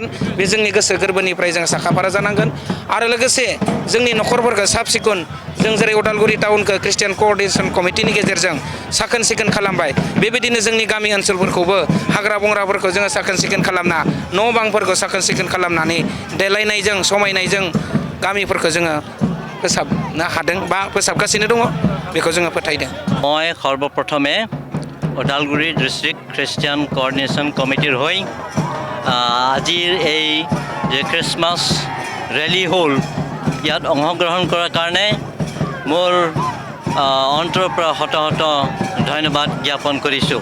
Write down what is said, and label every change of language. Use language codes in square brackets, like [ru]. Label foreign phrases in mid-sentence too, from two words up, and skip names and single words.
[brx] बे जोंनि गोसो गोरबोनिफ्राय जों साखाफारा जानांगोन। आरो लोगोसे जोंनि न'खरफोरखौ साब सिखुन जों जेरै उदालगुरि टाउनखौ ख्रिस्टियान क'अर्डिनेशन कमिटिनि गेजेरजों साखोन सिखोन खालामबाय, बेबायदिनो जोंनि गामि ओनसोलफोरखौबो हाग्रा बंग्राफोरखौ जोङो साखोन सिखोन खालामना न' बांफोरखौ साखोन सिखोन खालामनानै देलायनायजों समायनायजों गामिफोरखौ जोङो फोसाबनो हादों बा फोसाबगासिनो दङ, बेखौ जोङो फोथायदों। [as] মই সৰ্বপ্ৰথমে ওদালগুৰি ডিষ্ট্ৰিক্ট খ্ৰীষ্টিয়ান কৰ্ডিনেশ্যন কমিটিৰ হৈ আজিৰ এই যে খ্ৰীষ্টমাছ ৰেলী হ'ল, ইয়াত অংশগ্ৰহণ কৰাৰ কাৰণে মোৰ অন্তৰৰ পৰা শত শত ধন্যবাদ জ্ঞাপন কৰিছোঁ।